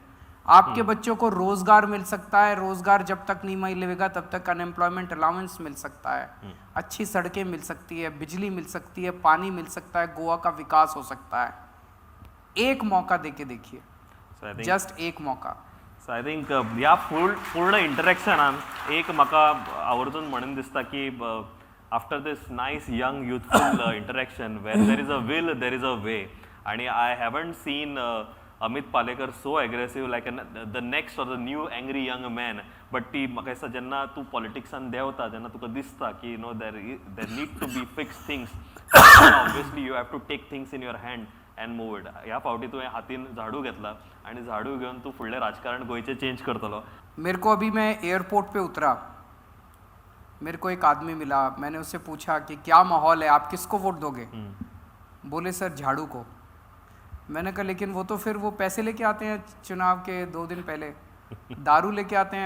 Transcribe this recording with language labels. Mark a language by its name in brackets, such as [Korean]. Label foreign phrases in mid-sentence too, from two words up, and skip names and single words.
[Hindi] आपके बच्चों को रोजगार मिल सकता है. रोजगार जब तक नहीं मिलेगा तब तक [English] unemployment allowance [Hindi] मिल सकता है. अच्छी सड़कें मिल सकती है, बिजली मिल सकती है, पानी मिल सकता है, गोवा का विकास हो सकता है. एक मौका देके देखिए, [English] So I think [Hindi] जस्ट एक मौका. [English] so I think [Konkani] ह्या पूर्ण इंटरेक्शनान एक म्हाका आवर्जून म्हणून दिसता की [English] after this nice young youthful interaction where there is a will there is a way. आणि I haven't seen Amit Palekar so aggressive like the next or the new angry young man. but [Konkani] ती म्हाका दिसता जेन्ना तूं पॉलिटिक्सान देंवता जेन्ना तुका दिसता की [English] there need to be fix things obviously you have to take things in your hand and move it. [Konkani] ह्या फावटी तुवें हातीन झाडू घेतला आणि झाडू घेऊन तू फुडलें राजकारण गोंयचें चेंज करतलो. [Hindi] मेरे को अभी मैं एयरपोर्ट पे उतरा, मेरे को एक आदमी मिला. मैंने उससे पूछा कि क्या माहौल है, आप किसको वोट दोगे? बोले सर झाड़ू को. मैंने कहा लेकिन वो तो फिर वो पैसे लेके आते हैं चुनाव के 2 दिन पहले, दारू लेके आते हैं.